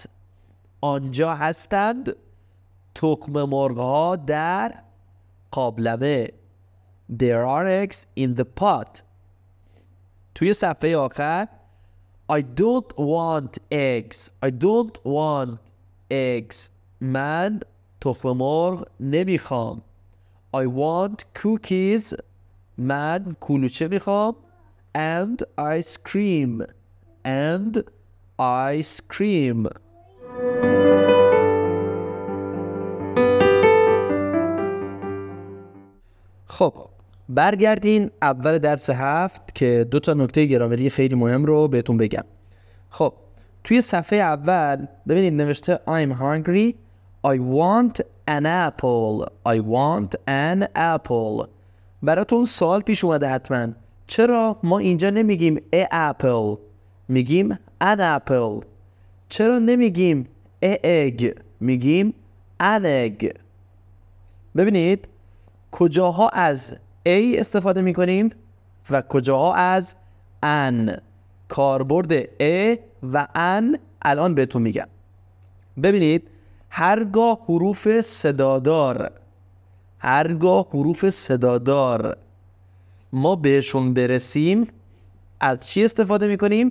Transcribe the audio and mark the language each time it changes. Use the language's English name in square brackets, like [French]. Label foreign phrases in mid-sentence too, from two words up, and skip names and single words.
[Persian] آنجا هستند تخم مرغ‌ها در قابلمه. [English] There are eggs in the pot. [Persian] توی صفحه آخر [English] I don't want eggs. I don't want eggs. [Persian] من تخم مرغ نمیخوام. [English] I want cookies. [Persian] من کلوچه میخوام [English] and ice cream and ice cream. [Persian] خب برگردین اول درس 7 که 2 تا نکته گرامری خیلی مهم رو بهتون بگم. خب توی صفحه اول ببینید نوشته [English] I'm hungry, I want an apple, I want an apple. [Persian] براتون سوال پیش اومده حتما چرا ما اینجا نمیگیم [English] a apple [Persian] میگیم [English] an apple؟ [Persian] چرا نمیگیم [English] a egg [Persian] میگیم [English] an egg؟ [Persian] ببینید کجاها از A استفاده میکنیم و کجاها از an. کاربرد A و an الان بهتون میگم. ببینید هرگاه حروف صدادار ما بهشون برسیم از چی استفاده میکنیم؟